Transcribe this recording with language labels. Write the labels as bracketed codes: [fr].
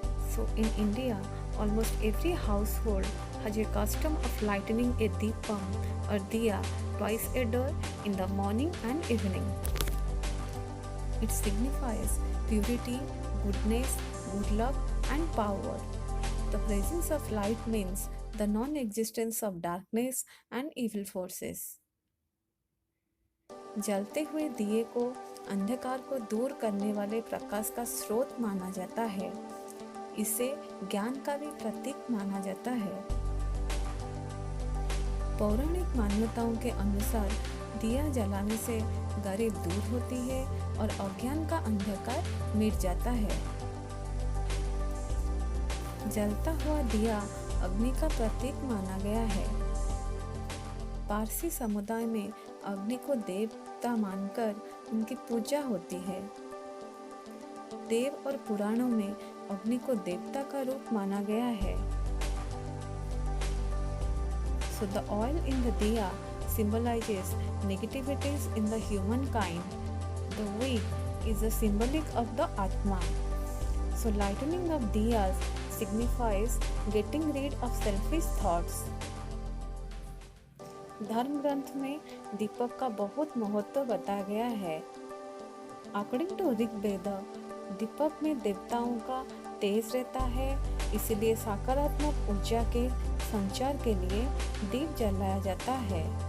[en] So in India, almost every household has a custom of lighting a deepam or diya twice a day in the morning and evening. It signifies purity, goodness, good luck and power. The presence of light means the non-existence of darkness and evil forces. [hi] जलते हुए दिए को अंधकार को दूर करने वाले प्रकाश का स्रोत माना जाता है। इसे ज्ञान का भी प्रतीक माना जाता है। पौराणिक मान्यताओं के अनुसार दिया जलाने से गरीब दूर होती है और अज्ञान का अंधकार मिट जाता है। जलता हुआ दिया अग्नि का प्रतीक माना गया है। पारसी समुदाय में अग्नि को देवता मानकर उनकी पूजा होती है। देव और पुराणों में अग्नि को देवता का रूप माना गया है। [en] So the oil in the diya symbolizes negativities in the humankind. The wick is a symbolic of the Atma. So lightening of diyas signifies getting rid of selfish thoughts. [hi] धर्म ग्रंथ में दीपक का बहुत महत्व बताया गया है। [en] according to [hi] ऋग्वेद, दीपक में देवताओं का तेज रहता है, इसलिए सकारात्मक ऊर्जा के संचार के लिए दीप जलाया जाता है।